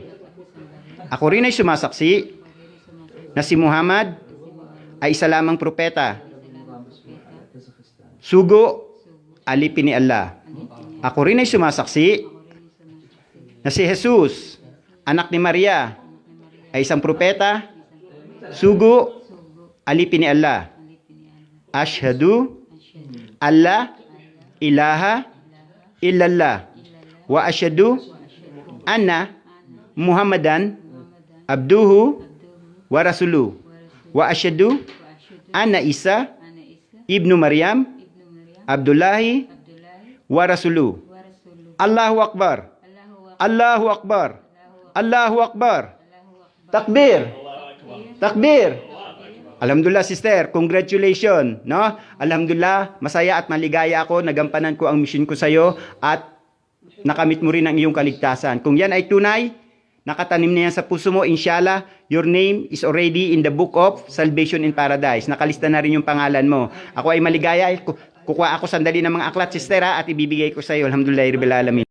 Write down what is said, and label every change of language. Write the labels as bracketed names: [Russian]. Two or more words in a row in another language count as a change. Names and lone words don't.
[Filipino] Ako rin ay sumasaksi na si Muhammad ay isa lamang propeta. Sugo, alipin ni Allah. Ako rin ay sumasaksi na si Jesus, anak ni Maria, ay isang propeta. Sugo, alipin ni Allah. [Arabic] أشهد ألا إله إلا الله وأشهد أن محمدا عبده ورسوله وأشهد أن عيسى ابن مريم عبد الله ورسوله wa asyhadu anna Isa ibnu Maryam Abdullahi wa rasuluh. الله أكبر. الله أكبر. الله أكبر. تكبير. تكبير. [Filipino] Alhamdulillah, [English] sister, congratulations, no? [Filipino] Alhamdulillah, masaya at maligaya ako, nagampanan ko ang mission ko sa iyo at nakamit mo rin ang iyong kaligtasan. Kung yan ay tunay, nakatanim na yan sa puso mo, [English] inshallah, your name is already in the book of salvation in paradise. [Filipino] Nakalista na rin yung pangalan mo. Ako ay maligaya, kukuha ako sandali ng mga aklat, sister, at ibibigay ko sa iyo. [Arabic] الحمد لله رب العالمين.